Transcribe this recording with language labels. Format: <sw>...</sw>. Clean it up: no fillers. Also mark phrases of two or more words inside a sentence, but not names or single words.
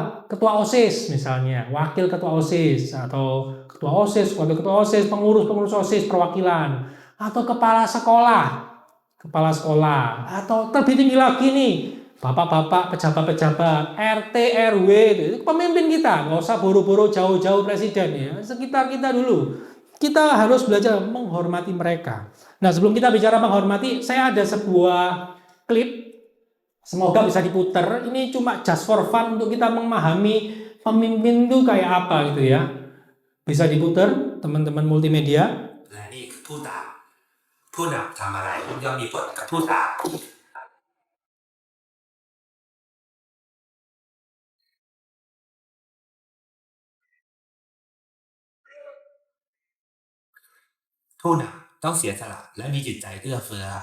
<id>Ketua OSIS misalnya, wakil ketua OSIS atau ketua OSIS, wakil ketua OSIS, pengurus OSIS perwakilan atau kepala sekolah atau lebih tinggi lagi nih, bapak-bapak, pejabat-pejabat, RT, RW, itu pemimpin kita. Nggak usah buru-buru jauh-jauh presiden ya, sekitar kita dulu. Kita harus belajar menghormati mereka. Nah, sebelum kita bicara menghormati, saya ada sebuah klip, semoga bisa diputar. Ini cuma</id> <en>just for fun</en> <id>untuk kita memahami pemimpin itu kayak apa gitu ya. Bisa diputar, teman-teman multimedia.</id> <th>และนี่คือผู้นำทำอะไรย่อมมีผลกับผู้ตามผู้นำต้องเสียสละและมีจิตใจเอื้อเฟื้อ</th>